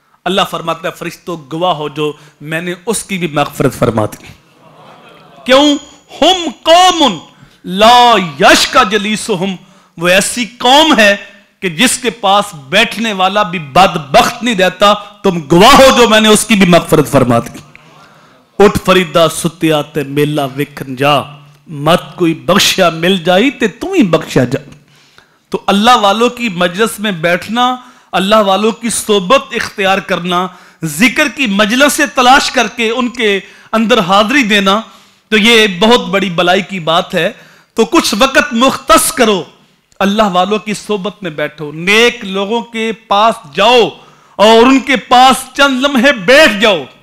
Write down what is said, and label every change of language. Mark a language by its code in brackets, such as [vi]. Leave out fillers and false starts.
[ur] اللہ فرماتا ہے فرشتوں گواہ ہو جو میں نے اس کی بھی مغفرت فرما دی. کیوں؟ [ar] ہم قوم لا یشقی جلیسہم، [ur] وہ ایسی قوم ہے کہ جس کے پاس بیٹھنے والا بھی بدبخت نہیں رہتا. تم گواہ ہو جو میں نے اس کی بھی مغفرت فرما دی. [pa] اٹھ فریدا ستیا تے میلا ویکھن جا، مت کوئی بخشیا مل جائی تے تم ہی بخشیا جا. [ur] تو اللہ والوں کی مجلس میں بیٹھنا، اللہ والوں کی صحبت اختیار کرنا، ذکر کی مجلس سے تلاش کر کے ان کے اندر حاضری دینا، تو یہ بہت بڑی بلائی کی بات ہے. تو کچھ وقت مختص کرو، اللہ والوں کی صحبت میں بیٹھو، نیک لوگوں کے پاس جاؤ اور ان کے پاس چند لمحے بیٹھ جاؤ.